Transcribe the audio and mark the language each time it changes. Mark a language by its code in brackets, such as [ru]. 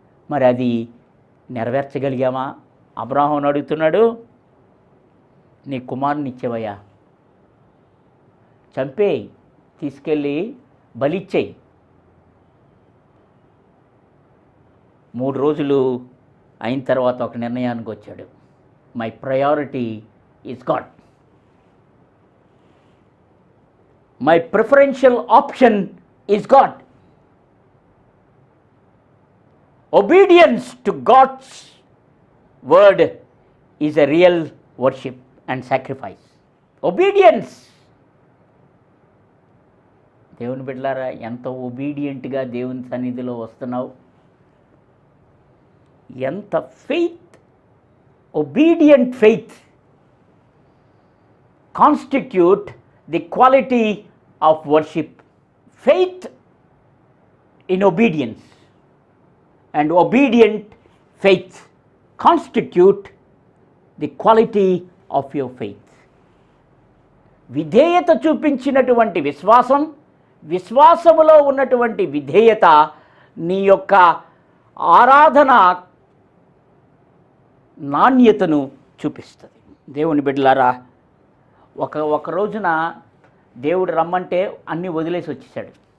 [te] మరి అది నెరవేర్చగలిగామా? అబ్రాహామును అడుగుతున్నాడు, నీ కుమారుని ఇచ్చేవయ్యా, చంపేయి, తీసుకెళ్ళి బలిచ్చేయి. 3 రోజులు అయిన తర్వాత ఒక నిర్ణయానికి వచ్చాడు, [en] My priority is God. My preferential option is God. obedience to God's word is a real worship and sacrifice. Obedience. [te] దేవుని బిడ్డలారా, ఎంత ఒబీడియంట్గా దేవుని సన్నిధిలో వస్తున్నావు, ఎంత [en] Faith, obedient faith constitute the quality of worship. Faith in obedience and obedient faith constitute the quality of your faith. [te] విధేయత చూపించినటువంటి విశ్వాసం, విశ్వాసములో ఉన్నటువంటి విధేయత నీ యొక్క ఆరాధన నాణ్యతను చూపిస్తుంది. దేవుని బిడ్డలారా, ఒక రోజున దేవుడు రమ్మంటే అన్నీ వదిలేసి వచ్చేసాడు.